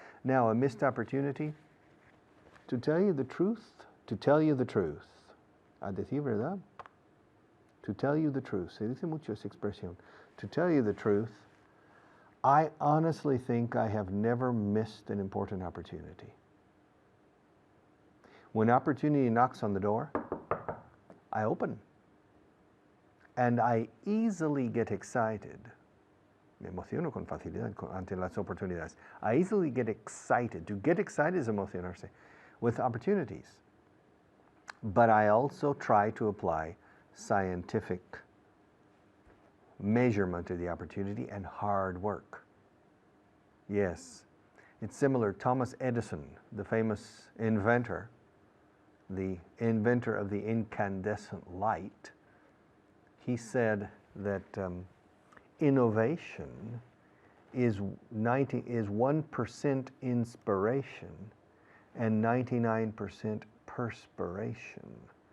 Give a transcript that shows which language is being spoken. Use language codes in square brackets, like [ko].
[en] Now, a missed opportunity, to tell you the truth, [es] a decir verdad, [en] to tell you the truth, [es] se dice mucho esa expresión, [en] to tell you the truth, I honestly think I have never missed an important opportunity. When opportunity knocks on the door, I open, and I easily get excited. [es] Me emociono con facilidad ante las oportunidades. [en] I easily get excited. To get excited is emocionarse with opportunities. But I also try to apply scientific measurement of the opportunity and hard work. Yes, it's similar. Thomas Edison, the famous inventor, the inventor of the incandescent light, he said that innovation is 1% inspiration and 99% perspiration.